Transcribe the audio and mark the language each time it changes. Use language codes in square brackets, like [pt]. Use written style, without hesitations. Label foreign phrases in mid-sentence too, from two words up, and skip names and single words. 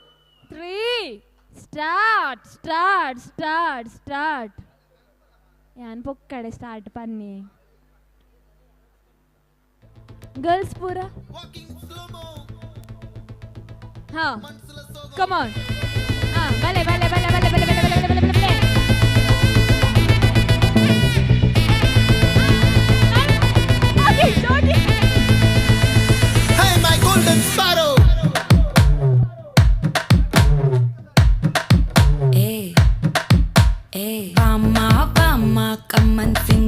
[tcy] 3 ಸ್ಟಾರ್ಟ್ ಯಾನ್ ಪೊಕ್ಕಡೆ ಸ್ಟಾರ್ಟ್ ಪನ್ನಿ ಗರ್ಲ್ಸ್ ಪೂರ [en] come on [tcy] ಬಲೆ ಬಲೆ ಬಲೆ ಬಲೆ ಬಲೆ ಬಲೆ ಬಲೆ ಬಲೆ ಬಲೆ [en] Hey, my golden sparrow. Vama, come and sing.